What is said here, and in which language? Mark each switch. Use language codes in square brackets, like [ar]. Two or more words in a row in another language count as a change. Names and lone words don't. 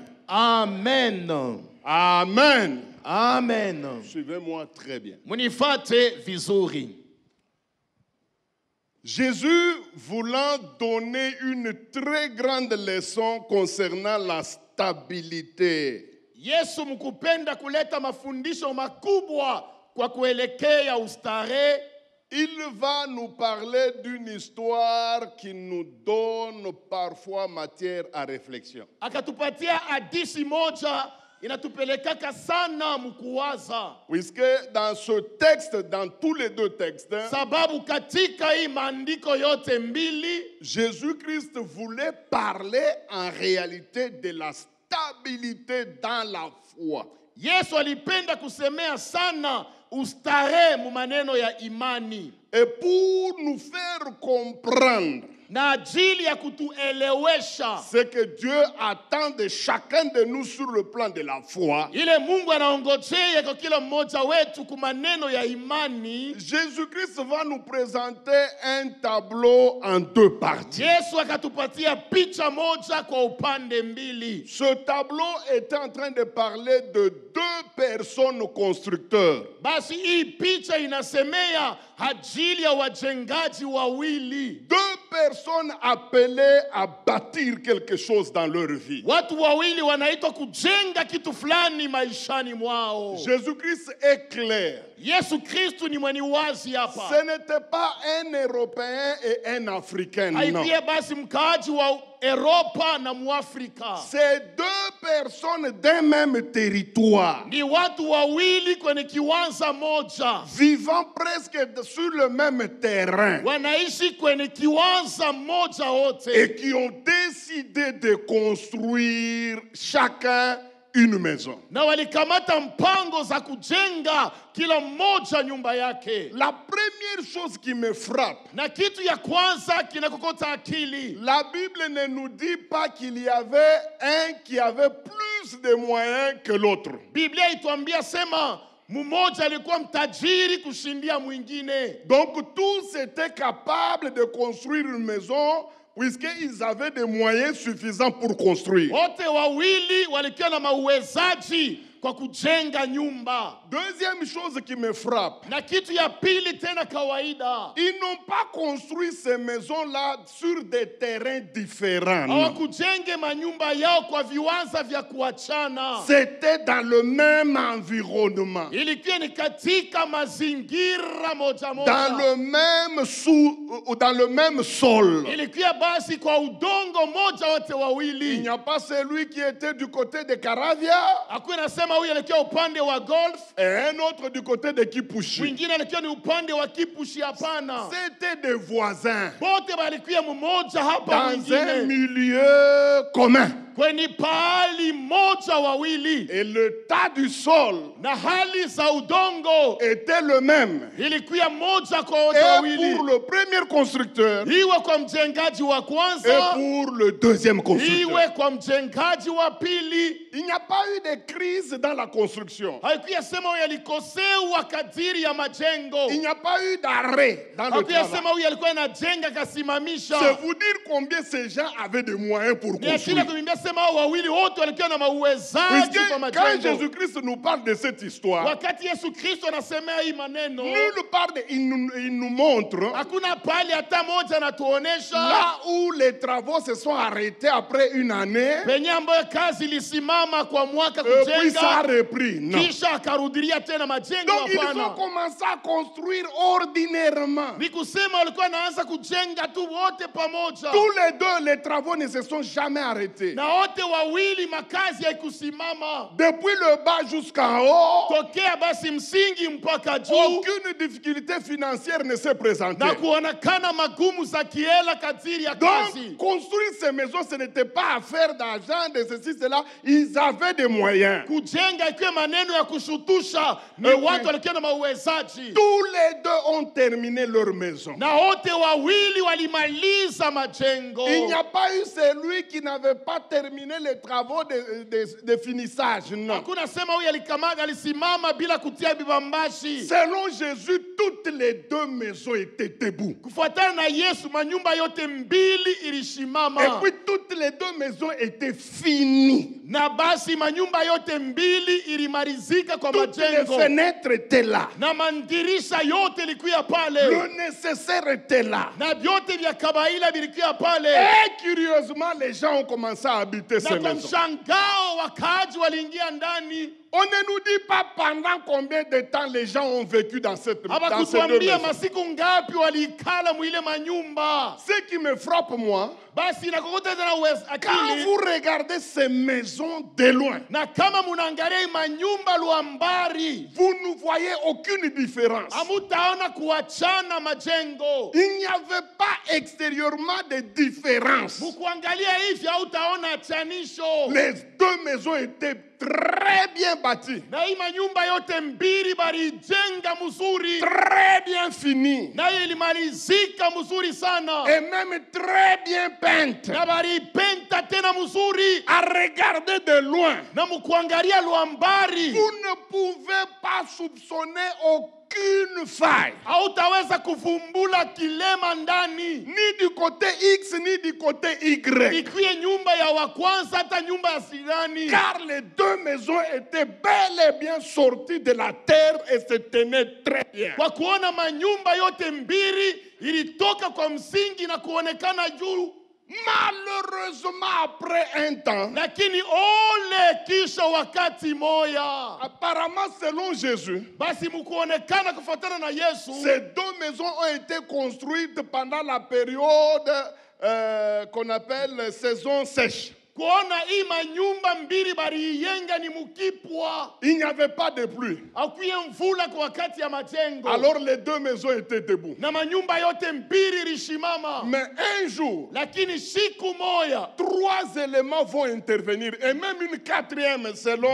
[fr] Amen. Amen. Amen. Suivez-moi très bien. [sw] Munifate vizuri. [fr] Jésus voulant donner une très grande leçon concernant la stabilité. [sw] Yesu mkupenda kuleta mafundisho makubwa kwa kuelekea ustare. [fr] Il va nous parler d'une histoire qui nous donne parfois matière à réflexion. [sw] Akatupatia hadithi moja inatupelekaka sana mkuwaza. [fr] Puisque dans ce texte, dans tous les deux textes, [sw] Sababu katika hii maandiko yote mbili, [fr] Jésus-Christ voulait parler en réalité de la stabilité dans la foi. [sw] Yesu alipenda kusemea sana ustare mu maneno ya imani. [fr] Et pour nous faire comprendre [sw] Na ajili ya kutuelewesha [fr] ce que Dieu attend de chacun de nous sur le plan de la foi, [sw] ile Mungu anaongojea kwa kila mmoja wetu kwa maneno ya imani, [fr] Jésus-Christ va nous présenter un tableau en deux parties. [sw] Yesu akatupatia picha moja kwa upande mbili. [fr] Ce tableau est en train de parler de deux personnes constructeurs. [sw] Basi hii picha inasemea ajili ya wajengaji wawili. [fr] Deux personnes appelées à bâtir quelque chose dans leur vie. [sw] Watu wawili wanaitwa kujenga kitu fulani maishani mwao. [fr] Jésus-Christ est clair. [sw] Yesu Kristu ni mwenye wazi hapa. [fr] Ce n'était pas un Européen et un Africain, non. [sw] Haikuwa basi mkaaji wa Europa na Muafrika. [fr] C'est deux personnes d'un même territoire, [sw] Ni watu wawili kwenye kiwanja moja. [fr] vivant presque sur le même terrain, [sw] Wanaishi kwenye kiwanja moja wote. [fr] et qui ont décidé de construire chacun une maison. [sw] Na walikamata mpango za kujenga kila mmoja nyumba yake. [fr] La première chose qui me frappe, [sw] Na kitu ya kwanza kinakokota akili. [fr] la Bible ne nous dit pas qu'il y avait un qui avait plus de moyens que l'autre. [sw] Biblia ituambia sema mmoja alikuwa mtajiri kushindia mwingine. [fr] Donc tous étaient capables de construire une maison puisqu'ils avaient des moyens suffisants pour construire. [sw] Wote wawili walikuwa na mauwezaji kwa kujenga nyumba. [fr] Deuxième chose qui me frappe, [sw] Na kitu ya pili tena kawaida, [fr] ils n'ont pas construit ces maisons-là sur des terrains différents. [sw] hawakujenge manyumba yao kwa viwanja vya kuachana. [fr] C'était dans le même environnement, [sw] Ilikuwa ni katika mazingira moja [fr] dans [sw] moja. [fr] le même sol. [sw] Ilikuwa basi kwa udongo moja wote [fr] Il [sw] wawili. [fr] n'y a pas celui qui était du côté de Caravia [sw] Hakuna nasema huyu alikuwa upande wa golf, [fr] et un autre du côté de Kipushi. [sw] mwingine alikuwa ni upande wa Kipushi. Hapana, [fr] C'était des voisins [sw] bote walikuwa mmoja hapa [fr] dans un [sw] mwingine [fr] milieu commun. [sw] kwenye pahali moja wawili, [fr] Et le tas du sol [sw] na hali za udongo [fr] était le même. [sw] ilikuwa moja kwa wote [fr] Et [sw] wawili, [fr] pour le premier constructeur [sw] iwe kwa mjengaji wa [fr] et [sw] kwanza, [fr] pour le deuxième constructeur. [sw] iwe kwa mjengaji wa pili. [fr] Il n'y a pas eu de crise dans la construction. [sw] Haikuwa sema huyu alikosewa kadiri ya majengo, [fr] Il n'y a pas eu d'arrêt dans le [sw] hakuwa [fr] travail. [sw] sema huyu alikuwa anajenga kasimamisha. [fr] C'est vous dire combien ces gens avaient de moyens pour [sw] Ni akili [fr] construire. [sw] kuimbia sema hao wawili wote walikuwa na mauwezaji [fr] Puisque [sw] kwa [fr] quand [sw] majengo. [fr] Jésus-Christ nous parle de cette histoire, [sw] Wakati Yesu Kristo anasemea hii maneno, [fr] nulle part il nous montre [sw] hakuna pale hata moja anatuonesha [fr] là où les travaux se sont arrêtés après une année [sw] penye ambayo kazi ilisimama kwa mwaka [fr] et puis ça a [sw] kujenga [fr] repris. Non. [sw] kisha akarudilia tena majengo. [fr] Donc ils ont [sw] Hapana, [fr] commencé à construire ordinairement. [sw] ni kusema walikuwa wanaanza kujenga tu wote pamoja, [fr] Tous les deux, les travaux ne se sont jamais arrêtés. [sw] na wote wawili makazi haikusimama [fr] Depuis le bas jusqu'en haut, [sw] tokea basi msingi mpaka juu, [fr] aucune difficulté financière ne s'est présentée. [sw] na kuonekana magumu za kiela kadiri ya kazi. [fr] Donc, construire ces maisons, ce n'était pas affaire d'argent, de ceci, cela. Ils avaient des moyens. [sw] Kujenga ikiwa maneno ya kushutusha, ni Okay. watu walikuwa na mauwezaji, [fr] Tous les deux ont terminé leur maison. [sw] na wote wawili walimaliza majengo. [fr] Il n'y a pas eu celui qui n'avait pas terminé les travaux de finissage. Non. [sw] Hakuna sema huyu alisimama bila kutia bibambashi. [fr] Selon Jésus, toutes les deux maisons étaient debout. [sw] Kufuatana na Yesu, manyumba yote mbili [fr] Et [sw] ilishimama, [fr] puis toutes les deux maisons étaient finies. [sw] na basi manyumba yote mbili ilimalizika kwa [fr] Toutes les [sw] majengo, [fr] fenêtres étaient là. [sw] na mandirisha yote ilikuwa pale, [fr] Le nécessaire était là. [sw] na vyote vya kawaida vilikuwa pale. [fr] Et curieusement, les gens ont commencé à habiter [sw] Na [fr] ces [sw] kwa [fr] maisons. [sw] mshangao wakaaji waliingia ndani [fr] On ne nous dit pas pendant combien de temps les gens ont vécu dans ces deux [sw] Habakutuambia [fr] maisons. [sw] masiku ngapi walikala mwile manyumba. [fr] Ce qui me frappe, moi, [sw] Basi nakokota tena [fr] quand [sw] akili. [fr] vous regardez ces maisons de loin, [sw] Na kama munaangalia hii manyumba luambari, [fr] vous ne voyez aucune différence. [sw] hamutaona kuachana majengo. [fr] Il n'y avait pas extérieurement de différence. [sw] Mukuangalia hivi hautaona chanisho. [fr] Les deux maisons étaient très bien bâties, [sw] Na hii manyumba yote mbili balijenga mzuri. [fr] très bien finies [sw] Na ilimalizika mzuri sana. [fr] et même très bien peintes. [sw] Na balipenta tena mzuri. [fr] À regarder de loin, [sw] Na mukuangalia luambari, [fr] vous ne pouvez pas soupçonner aucune faille, [sw] hautaweza kuvumbula kilema ndani. [fr] ni du côté X ni du côté Y, [sw] Ikuye nyumba ya wa kwanza hata nyumba ya sirani. [fr] car les deux maisons étaient bel et bien sorties de la terre et se tenaient très bien. [sw] Kwa kuona manyumba yote mbili ilitoka kwa msingi na kuonekana juu. [fr] Malheureusement, après un temps, [sw] Lakini ole kisha wakati moya, [fr] apparemment selon Jésus, [sw] basi mkuonekana kufuatana na Yesu, [fr] ces deux maisons ont été construites pendant la période qu'on appelle saison sèche. [sw] kuona hii manyumba mbili baliiyenga ni mukipwa. [fr] Il n'y avait pas de pluie. [sw] Akuye mvula kwa wakati ya majengo. [fr] Alors les deux maisons étaient debout. [sw] Na manyumba yote mbili ilishimama. [fr] Mais un jour, [sw] Lakini siku moya, [fr] trois éléments vont intervenir et même une quatrième selon